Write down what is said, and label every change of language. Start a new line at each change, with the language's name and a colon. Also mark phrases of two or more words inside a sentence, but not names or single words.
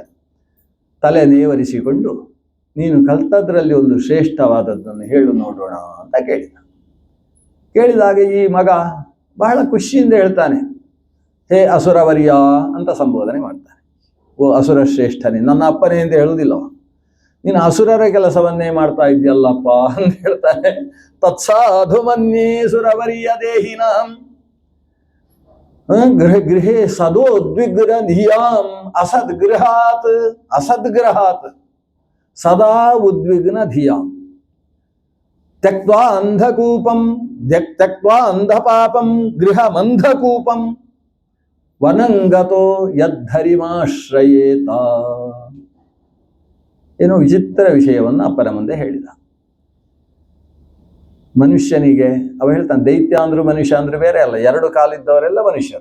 Kannada: ತಲೆ ನೇವರಿಸಿಕೊಂಡು, ನೀನು ಕಲ್ತದ್ರಲ್ಲಿ ಒಂದು ಶ್ರೇಷ್ಠವಾದದ್ದನ್ನು ಹೇಳು ನೋಡೋಣ ಅಂತ ಕೇಳಿದಾಗ ಈ ಮಗ ಬಹಳ ಖುಷಿಯಿಂದ ಹೇಳ್ತಾನೆ,
Sanskrit: ಹೇ ಅಸುರವರ್ಯ
Kannada: ಅಂತ ಸಂಬೋಧನೆ ಮಾಡ್ತಾನೆ. ಓ ಅಸುರ ಶ್ರೇಷ್ಠನೇ, ನನ್ನ ಅಪ್ಪನೇ ಅಂತ ಹೇಳುವುದಿಲ್ಲವ, ನೀನು ಅಸುರರ ಕೆಲಸವನ್ನೇ ಮಾಡ್ತಾ ಇದ್ಯಲ್ಲಪ್ಪ ಅಂತ ಹೇಳ್ತಾನೆ.
Sanskrit: ತತ್ಸಾಧು ಮನ್ಯೇ ಸುರವರ್ಯ ದೇಹಿನಾಂ ಗೃಹೇ ಸದೋದ್ವಿಗ್ನ ಧಿಯಾಂ ಅಸದ್ಗ್ರಹಾತ್ ಸದಾ ಉದ್ವಿಗ್ನ ಧಿಯಾಂ ತ್ಯಕ್ತ್ವಾ ಅಂಧಕೂಪಂ ತ್ಯಕ್ತ್ವಾ ಅಂಧಪಾಪಂ ಗೃಹಮಂಧಕೂಪಂ ವನಂಗತೋ ಯದ್ಧರಿಮಾಶ್ರಯೇತ.
Kannada: ಏನೋ ವಿಚಿತ್ರ ವಿಷಯವನ್ನು ಅಪ್ಪನ ಮುಂದೆ ಹೇಳಿದ. ಮನುಷ್ಯನಿಗೆ ಅವ ಹೇಳ್ತಾನೆ, ದೈತ್ಯ ಅಂದ್ರು ಮನುಷ್ಯ ಅಂದ್ರೆ ಬೇರೆ ಅಲ್ಲ, 2 ಕಾಲಿದ್ದವರೆಲ್ಲ ಮನುಷ್ಯರು.